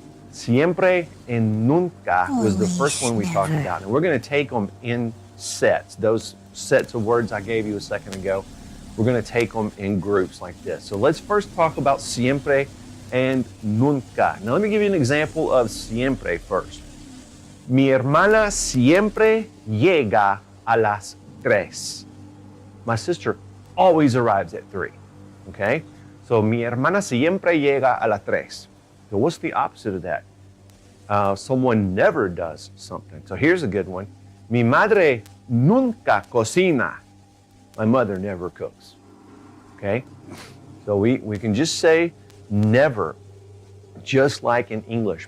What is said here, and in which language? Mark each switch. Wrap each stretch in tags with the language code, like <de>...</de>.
<en>Siempre and nunca was the first one we talked never. about, and we're going to take them in sets. Those sets of words I gave you a second ago, we're going to take them in groups like this. So let's first talk about siempre and nunca. Now let me give you an example of siempre first.</en> <es>Mi hermana siempre llega a las 3.</es> <en>My sister always arrives at 3. Okay?</en> <es>So mi hermana siempre llega a las 3.</es> <en>So what's the opposite of that? Someone never does something. So here's a good one.</en> <es>Mi madre nunca cocina.</es> <en>My mother never cooks. Okay? So we can just say never, just like in English.</en>